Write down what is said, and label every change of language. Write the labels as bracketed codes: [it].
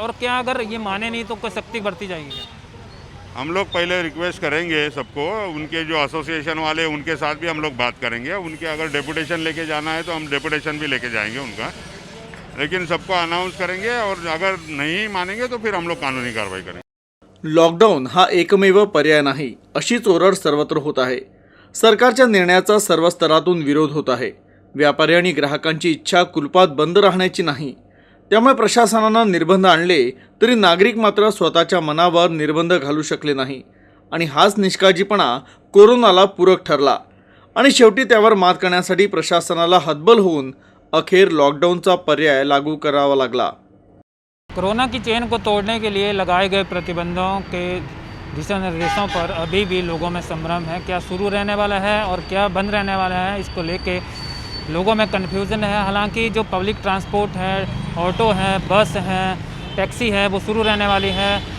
[hi] और क्या अगर ये माने नहीं तो कोई सख्ती बरती जाएगी क्या? हम लोग पहले रिक्वेस्ट करेंगे सबको, उनके जो एसोसिएशन वाले उनके साथ भी हम लोग बात करेंगे। उनके अगर डेपुटेशन लेके जाना है तो हम डेपुटेशन भी लेके जाएंगे उनका, लेकिन सबको अनाउंस करेंगे और अगर नहीं मानेंगे तो फिर हम लोग कानूनी कार्रवाई करेंगे। [mr] लॉकडाऊन हा एकमेव पर्याय नाही, अशीच ओरड सर्वत्र होत आहे। सरकारच्या निर्णयाचा सर्व स्तरातून विरोध होत आहे। व्यापारी आणि ग्राहकांची इच्छा कुलपात बंद राहण्याची नाही, त्यामुळे प्रशासनानं निर्बंध आणले तरी नागरिक मात्र स्वतःच्या मनावर निर्बंध घालू शकले नाही आणि हाच निष्काळजीपणा कोरोनाला पूरक ठरला आणि शेवटी त्यावर मात करण्यासाठी प्रशासनाला हतबल होऊन अखेर लॉकडाऊनचा पर्याय लागू करावा लागला। [hi] कोरोना की चेन को तोड़ने के लिए लगाए गए प्रतिबंधों के दिशा निर्देशों पर अभी भी लोगों में संभ्रम है। क्या शुरू रहने वाला है और क्या बंद रहने वाला है, इसको लेके लोगों में कन्फ्यूज़न है। हालांकि जो पब्लिक ट्रांसपोर्ट है, ऑटो है, बस है, टैक्सी है, वो शुरू रहने वाली है।